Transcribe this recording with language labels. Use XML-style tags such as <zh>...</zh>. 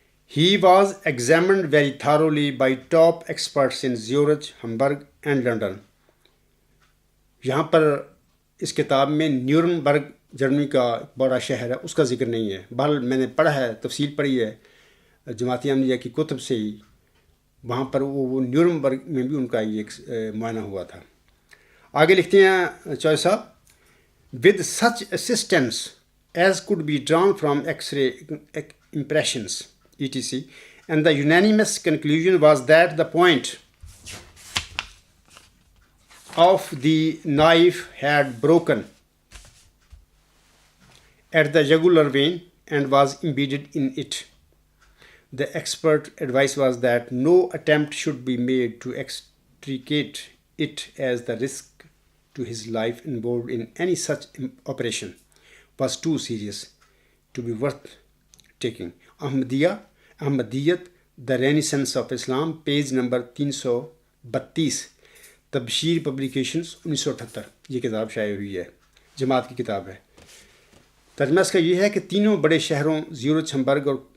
<en>He was examined very thoroughly by top experts in Zurich, Hamburg and London۔</en> <ur>یہاں پر اس کتاب میں نیورنبرگ جرمنی کا بڑا شہر ہے، اس کا ذکر نہیں ہے۔ بہرحال میں نے پڑھا ہے، تفصیل پڑھی ہے جماعت احمدیہ کی کتب سے ہی، وہاں پر وہ نیورنبرگ میں بھی ان کا یہ ایک معائنہ ہوا تھا۔ آگے لکھتے ہیں چوہے صاحب</ur> <en>with such assistance as could be drawn from X-ray impressions etc. and the unanimous conclusion was that the point of the knife had broken at the jugular vein and was embedded in it. The expert advice was that no attempt should be made to extricate it, as the risk to his life involved in any such operation was too serious to be worth taking.</en> <ur>Ahmadiyyat the renaissance of Islam, page number 332، تبشیر publications 1978، یہ کتاب شائع ہوئی ہے، جماعت کی کتاب ہے۔ ترجمہ اس کا یہ ہے کہ تینوں بڑے شہروں زیورچ، ہمبرگ اور</ur>